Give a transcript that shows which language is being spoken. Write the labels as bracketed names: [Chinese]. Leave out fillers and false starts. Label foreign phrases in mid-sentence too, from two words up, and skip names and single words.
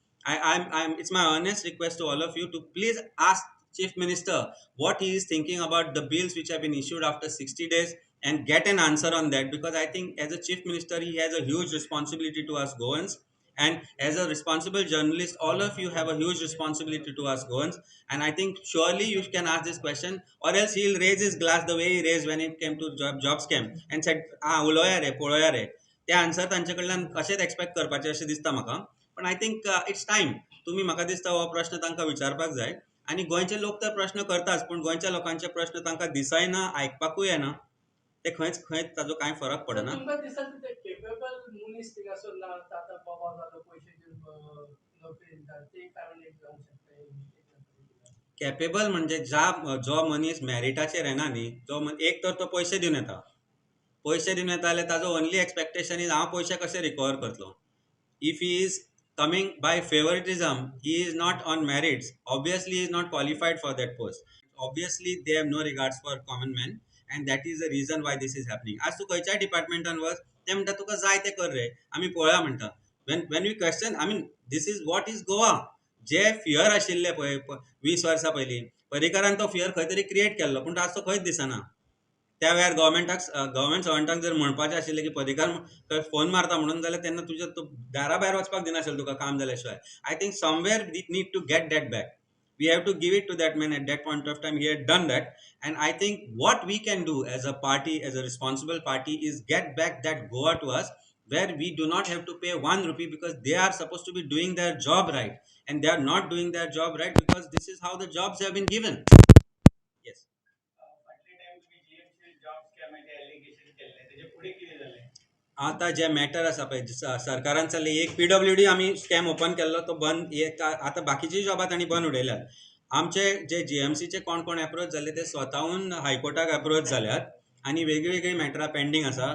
[English] It's my earnest request to all of you to please ask chief minister what he is thinking about the bills which have been issued after 60 days and get an answer on that, because I think as a chief minister he has a huge responsibility to us Goans, and as a responsible journalist all of you have a huge responsibility to us Goans, and I think surely you can ask this question, or else he'll raise his glass the way he raised when it came to job scam and said [Konkani] उलोया रे पळोया रे. ते आन्सर तांचे कडल्यान अशेंच एक्सपेक्ट करपाचें अशें दिसता म्हाका. पण [English] I think it's time [Konkani] तुम्ही म्हाका दिसता हो प्रश्न तांकां विचारपाक जाय, आनी गोंयचे लोक तर प्रश्न करताच पूण गोंयच्या लोकांचे प्रश्न तांकां दिसायना, आयकपाकूय येना, ते खंयच ताजो कांय फरक पडना. तुमकां दिसता ते केपेबल मनीस थिंग आसूं ना आतां बाबा जालो पयशे दिवन नोकरी दिता ते कारण एक जावंक शकता. कॅपेबल म्हणजे जो मनीस मॅरिटाचेर येना न्ही, एक तर तो पयशे दिवन येता, पयशे दिवन येता जाल्यार ताजो [English] only expectation is [Konkani] हांव पयशे कशे रिकवर करतलो. [English] if he is coming by favoritism, he is not on merits, obviously he is not qualified for that post, obviously they have no regards for common man, and that is the reason why this is happening. [Konkani] आज तू खंयच्याय डिपार्टमेंटान वच ते म्हणटा तुका जाय ते कर रे, आमी पळया म्हणटा. [English] when we question, I mean this is what is Goa. [Konkani] जे फियर आशिल्ले पळय 20 वर्सां पयलीं पर्रीकारान तो फियर खंय तरी क्रिएट केल्लो, पूण आज तो खंयच दिसना. त्या वेळार गव्हर्मेंट सर्वंटांक जर म्हणपाचें आशिल्लें की पर्रीकार फोन मारता म्हणून, जाल्यार तेन्ना तुज्या दारा भायर वचपाक दिनाशिल्लो तुका काम जाल्या शिवाय. [English] I think somewhere we need to get that back. We have to give it to that man at that point of time. He had done that, and I think what we can do as a party, as a responsible party, is get back that Goa to us, where we do not have to pay 1 rupee, because they are supposed to be doing their job right, and they are not doing their job right because this is how the jobs have been given. Yes. [Konkani] आता जे मॅटर आसा पळय सरकारान चल्ले, एक PWD आमी [English] scam open [Konkani] केल्लो तो बंद, आतां बाकीची जॉबां तांणी बंद उडयल्यात. आमचे जे GMCचे कोण कोण एप्रोच जाल्ले ते स्वताहून हायकोर्टाक एप्रोच जाल्यात, आनी वेगळी मॅटरां पेंडींग आसा.